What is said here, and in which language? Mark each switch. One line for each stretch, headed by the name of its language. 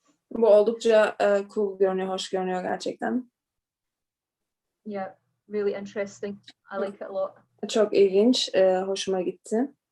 Turkish: Bu oldukça cool görünüyor, hoş görünüyor gerçekten.
English: Yeah, really interesting. I like it a lot.
Turkish: Çok ilginç, hoşuma gitti.